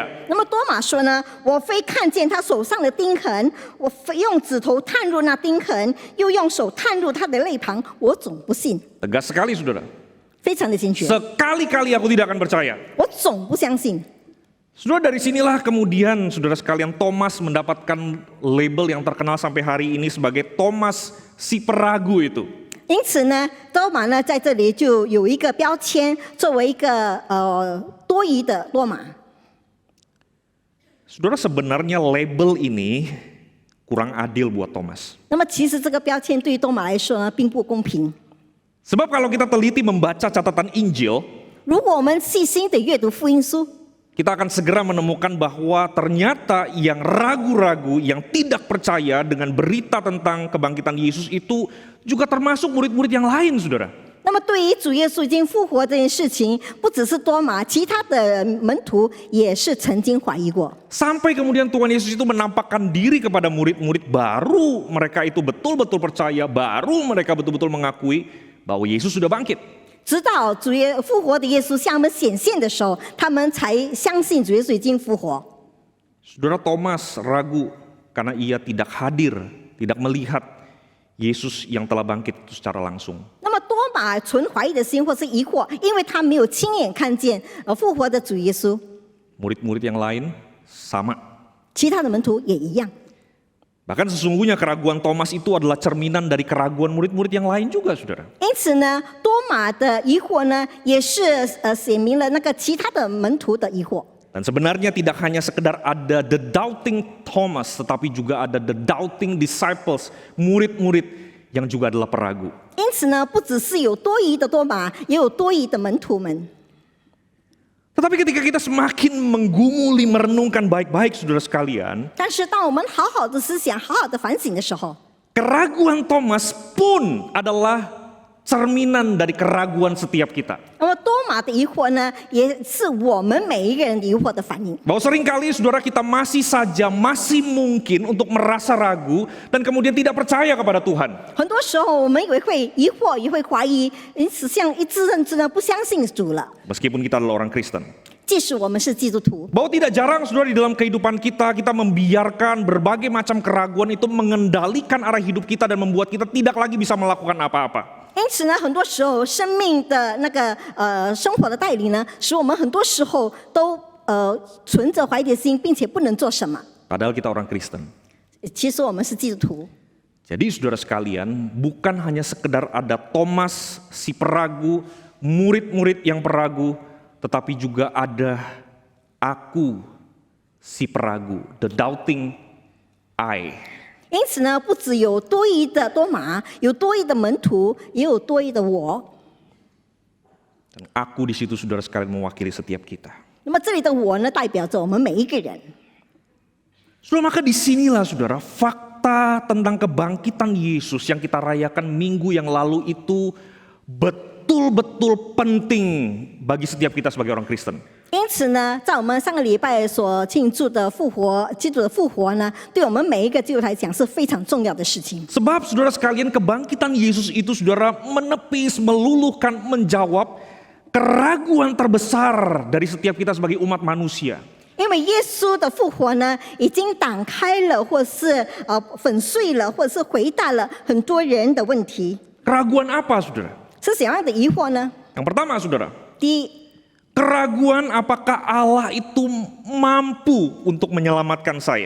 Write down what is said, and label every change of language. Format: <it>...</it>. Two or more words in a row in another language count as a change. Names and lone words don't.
<zh>那么多马说呢，我非看见他手上的钉痕，我非用指头探入那钉痕，又用手探入他的肋旁，我总不信。</zh> <id>Tegas sekali, saudara.</id> <zh>非常的坚决。</zh> <id>Sekali-kali aku tidak akan percaya.</id> <zh>我总不相信。</zh> <id>Saudara, dari sinilah kemudian saudara sekalian Thomas mendapatkan label yang terkenal sampai hari ini sebagai Thomas si peragu itu.</id> <zh>因此呢，多马呢在这里就有一个标签，作为一个多疑的多马。</zh> <id>Saudara, sebenarnya label ini kurang adil buat Thomas.</id> <zh>那么其实这个标签对于多马来说呢，并不公平。</zh> <id>Sebab kalau kita teliti membaca catatan Injil,</id> <zh>如果我们细心的阅读福音书，</zh> <id>kita akan segera menemukan bahwa ternyata yang ragu-ragu, yang tidak percaya dengan berita tentang kebangkitan Yesus itu juga termasuk murid-murid yang lain, saudara.</id> <zh>那么对于主耶稣已经复活这件事情，不只是多马，其他的门徒也是曾经怀疑过。</zh> <id>Sampai kemudian Tuhan Yesus itu menampakkan diri kepada murid-murid, baru mereka itu betul-betul percaya, baru mereka betul-betul mengakui bahwa Yesus sudah bangkit.</id> <zh>直到主耶复活的耶稣向他们显现的时候，他们才相信主耶稣已经复活。</zh> <id>Saudara, Thomas ragu karena ia tidak hadir, tidak melihat Yesus yang telah bangkit itu secara langsung.</id> <zh>那么多马存怀疑的心或是疑惑，因为他没有亲眼看见复活的主耶稣。</zh> <id>Murid-murid yang lain sama.</id> <zh>其他的门徒也一样。</zh> <id>Bahkan sesungguhnya keraguan Thomas itu adalah cerminan dari keraguan murid-murid yang lain juga, saudara.</id> <zh>因此呢，多马的疑惑呢，也是显明了那个其他的门徒的疑惑。</zh> <id>Dan sebenarnya tidak hanya sekedar ada</id> <en>the doubting Thomas,</en> <id>tetapi juga ada</id> <en>the doubting disciples,</en> <id>murid-murid yang juga adalah peragu.</id> <zh>因此呢，不只是有多疑的多马，也有多疑的门徒们。</zh> <id>Tetapi ketika kita semakin menggumuli, merenungkan baik-baik, saudara sekalian,</id> <zh>但是当我们好好的思想、好好的反省的时候，</zh> <id>keraguan Thomas pun adalah cerminan dari keraguan setiap kita.</id> <zh>那么多马的疑惑呢，也是我们每一个人疑惑的反应。</zh> <id>Bahwa seringkali saudara kita masih mungkin untuk merasa ragu dan kemudian tidak percaya kepada Tuhan.</id> <zh>很多时候我们也会疑惑，也会怀疑，因此像一致认知呢，不相信主了。</zh> <id>Meskipun kita adalah orang Kristen.</id> <zh>即使我们是基督徒，</zh> <id>Bahwa tidak jarang saudara di dalam kehidupan kita membiarkan berbagai macam keraguan itu mengendalikan arah hidup kita dan membuat kita tidak lagi bisa melakukan apa-apa.</id> <zh>因此呢，很多时候生命的那个生活的带领呢，使我们很多时候都存着怀疑的心，并且不能做什么。</zh> <id>Padahal kita orang Kristen.</id> <zh>其实我们是基督徒。</zh> <id>Jadi saudara sekalian, bukan hanya sekedar ada Thomas si peragu, murid-murid yang peragu, tetapi juga ada aku si peragu,</id> <en>the doubting I.</en> <zh>因此呢，不只有多疑的多马，有多疑的门徒，也有多疑的我。</zh> <id>Dan aku di situ saudara sekalian mewakili setiap kita.</id> <zh>那么这里的我呢，代表着我们每一个人。</zh> <id>Saudara, maka disinilah saudara fakta tentang kebangkitan Yesus yang kita rayakan minggu yang lalu itu betul-betul penting bagi setiap kita sebagai orang Kristen.</id> <zh>因此呢，在我们上个礼拜所庆祝的复活，基督的复活呢，对我们每一个基督徒来讲是非常重要的事情。</zh> <id>Sebab saudara sekalian kebangkitan Yesus itu saudara menepis, meluluhkan, menjawab keraguan terbesar dari setiap kita sebagai umat manusia.</id> <zh>因为耶稣的复活呢，已经打开了，或是粉碎了，或者是回答了很多人的问题。</zh> <id>Keraguan apa saudara?</id> <zh>是怎样的疑惑呢？</zh> <id>Yang pertama saudara,</id> <zh>第一，</zh> <id>keraguan apakah Allah itu mampu untuk menyelamatkan saya.</id>